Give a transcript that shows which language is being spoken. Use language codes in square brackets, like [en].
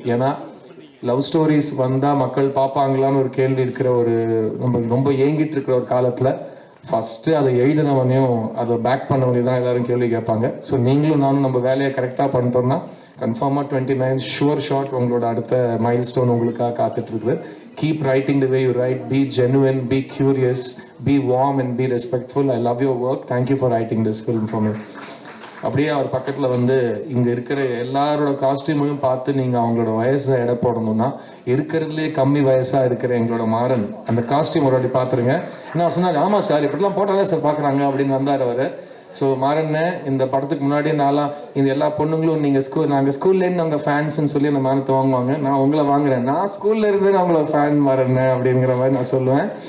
[ta] ஏன்னா love stories வந்தால் மக்கள் பார்ப்பாங்களான்னு ஒரு கேள்வி இருக்கிற ஒரு ரொம்ப ஏங்கிட்டு இருக்கிற ஒரு காலத்தில் ஃபஸ்ட்டு அதை எழுதினவனையும் அதை பேக் பண்ணவனையும் தான் எல்லோரும் கேள்வி கேட்பாங்க. ஸோ நீங்களும் நானும் நம்ம வேலையை கரெக்டாக பண்ணிட்டோம்னா கன்ஃபார்மாக 29 ஷுவர் ஷாட் உங்களோட அடுத்த மைல் ஸ்டோன் உங்களுக்காக காத்துட்ருக்குது. [en] Keep writing the way you write. Be genuine, be curious, be warm and be respectful. I love your work. Thank you for writing this film for me. [ta] அப்படியே அவர் பக்கத்தில் வந்து இங்கே இருக்கிற எல்லாரோட காஸ்டியூமையும் பார்த்து நீங்கள் அவங்களோட வயசை எடை போடணும்னா இருக்கிறதுலே கம்மி வயசாக இருக்கிற எங்களோட மாறன் அந்த காஸ்டியூம் ஒரு வாட்டி பார்த்துருங்க. என்ன அவர் சொன்னார், ஆமாம் சார் இப்படிலாம் போட்டாலே சார் பார்க்குறாங்க அப்படின்னு வந்தார் அவர். ஸோ மாறன்னு இந்த படத்துக்கு முன்னாடி நான்லாம் இந்த எல்லா பொண்ணுங்களும் நீங்கள் நாங்கள் ஸ்கூல்லேருந்து அவங்க ஃபேன்ஸ்ன்னு சொல்லி அந்த மானத்தை வாங்குவாங்க, நான் உங்களை வாங்குறேன், நான் ஸ்கூல்ல இருந்து நான் உங்களை ஃபேன் மாறன்னு அப்படிங்கிற மாதிரி நான் சொல்லுவேன்.